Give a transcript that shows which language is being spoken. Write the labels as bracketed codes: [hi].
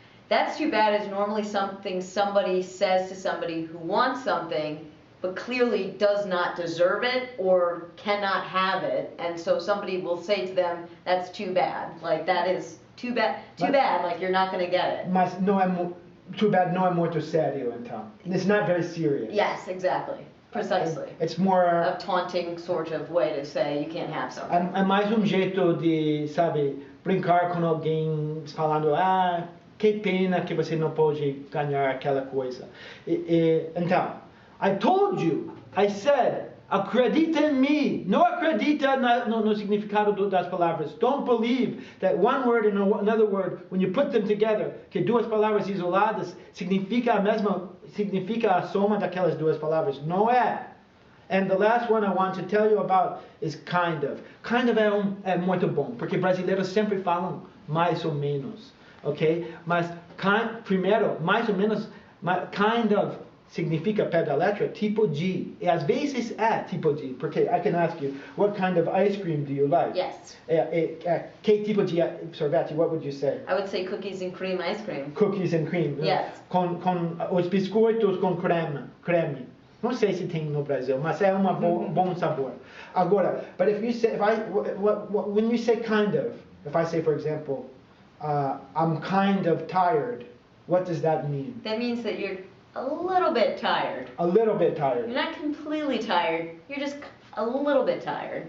[en] That's too bad is normally something somebody says to somebody who wants something, but clearly does not deserve it or cannot have it. And so somebody will say to them, that's too bad. Like, that is too bad, like you're not going to get it. [pt] Mas não é [en] too bad [pt] não é muito sério, então. [en] It's not very serious. Yes, exactly. Precisely. It's more A taunting sort of way to say you can't have something. [pt] É mais jeito de, sabe, brincar com alguém falando, ah, que pena que você não pode ganhar aquela coisa. [en] Então, I told you, I said, [pt] acredita em mim. Não acredita no significado das palavras. [en] Don't believe that one word and another word, when you put them together, [pt] que duas palavras isoladas significa a soma daquelas duas palavras. Não é. [en] And the last one I want to tell you about is kind of. [pt] Kind of é muito bom, porque brasileiros sempre falam mais ou menos, ok? Mas primeiro, mais ou menos, kind of significa pé da letra tipo de. E às vezes é tipo de, porque [en] I can ask you, what kind of ice cream do you like? Yes. [pt] Que tipo de sorvete, [en] what would you say? I would say cookies and cream ice cream. Cookies and cream. Yes. [pt] Com os biscoitos com creme. Não sei se tem no Brasil, mas é bom sabor. Agora, [en] but if you say, when you say kind of, if I say, for example, I'm kind of tired, what does that mean? That means that you're a little bit tired. A little bit tired. You're not completely tired. You're just a little bit tired.